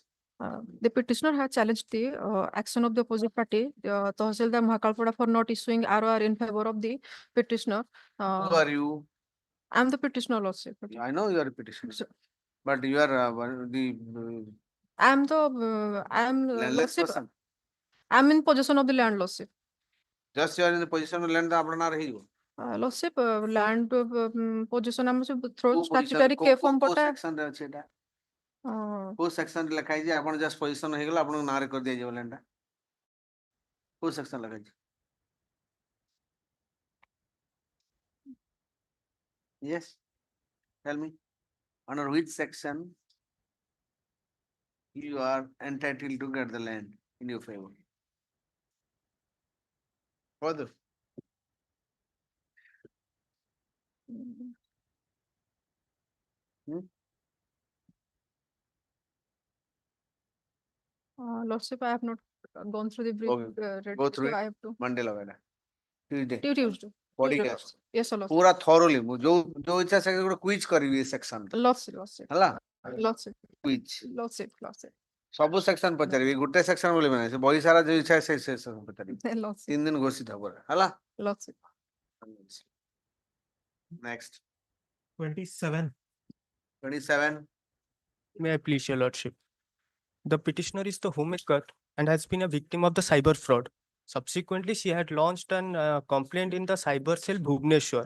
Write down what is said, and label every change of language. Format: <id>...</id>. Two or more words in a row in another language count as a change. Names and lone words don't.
<en>The petitioner has challenged the action of the opposite party, Tahsildar Mahakalpada, for not issuing ROR in favor of the petitioner. Who are you? I am the petitioner also. I know you are a petitioner, but you are I am landless person. I am in possession of the land lordship. Just you are in the position of land</en> <or>ଆପଣ ନାଁରେ ହେଇଯିବ।</or> <en>Lordship, land position</en> <or>ଆମର ସବୁ</or> <en>through</en> <or>କୋଉ position-</or> <en>statutory</en> <or>କୋଉ-</or> <en>K form</en> <or>କୋଉ ପଟା section ରେ ଅଛି ଏଟା? uh, କୋଉ section ରେ ଲେଖା ହେଇଛି ଆପଣ</or> <en>just position</en> <or>ହେଇଗଲା ଆପଣଙ୍କ ନାଁରେ କରିଦିଆଯିବ land ଟା? କୋଉ section ଲେଖା ହେଇଛି?</or> <en>Yes, tell me, under which section you are entitled to get the land in your favor? Further. Lordship, I have not gone through the brief. Okay, read, go through so I it. have to.</en> <or>Monday ଲଗେଇଲା Tuesday</or> <en>Tuesday. body Tuesday, cast Lordship. Yes, sir, Lordship.</en> <or>पूरा thoroughly ମୁଁ ଯୋଉ ଇଚ୍ଛା ସେ ଗୋଟେ quiz କରିବି ଏ section</or> <en>Lordship, Lordship.</en> <or>ହେଲା</or> <en>Lordship, quiz Lordship, Lordship.</en> <or>ସବୁ section ପଚାରିବି ଗୋଟେ section ବୋଲି ମାନେ ସେ ବହି ସାରା ଯୋଉ ଇଚ୍ଛା ସେ section ପଚାରିବି</or> <en>Lordship,</en> <or>3 ଦିନ ଘୋଷିତ ହବ ହେଲା</or> <en>Lordship. next 27. 27 May I please, your lordship? The petitioner is the homemaker and has been a victim of the cyber fraud. Subsequently, she had launched an complaint in the cyber cell Bhubaneswar.</en>